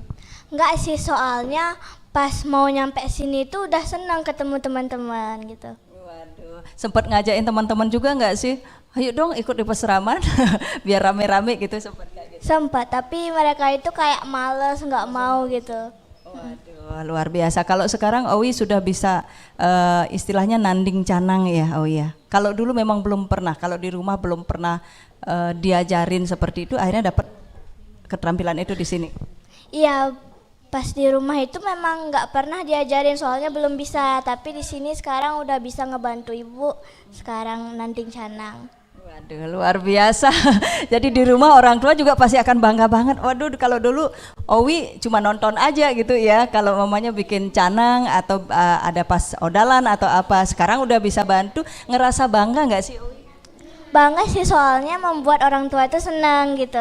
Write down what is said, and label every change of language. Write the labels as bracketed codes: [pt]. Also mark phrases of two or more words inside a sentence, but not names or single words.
[id] Enggak sih, soalnya pas mau nyampe sini tuh udah senang ketemu teman-teman gitu. Waduh, sempat ngajakin teman-teman juga nggak sih? Ayo dong ikut di Pesraman biar rame-rame gitu, sempat kayak gitu. Sempat, tapi mereka itu kayak males, nggak mau gitu. Waduh, luar biasa. Kalau sekarang Owi sudah bisa istilahnya [ban] nanding canang [id] ya Owi ya. Kalau dulu memang belum pernah, kalau di rumah belum pernah diajarin seperti itu, akhirnya dapat keterampilan itu di sini. Iya, pas di rumah itu memang nggak pernah diajarin soalnya belum bisa, tapi di sini sekarang udah bisa ngebantu ibu sekarang [ban] nanding canang. [id] Waduh, luar biasa. Jadi di rumah orang tua juga pasti akan bangga banget. Waduh, kalau dulu Owi cuma nonton aja gitu ya, kalau mamanya bikin canang atau ada pas odalan atau apa, sekarang udah bisa bantu, ngerasa bangga nggak sih Owi? Bangga sih, soalnya membuat orang tua itu senang gitu.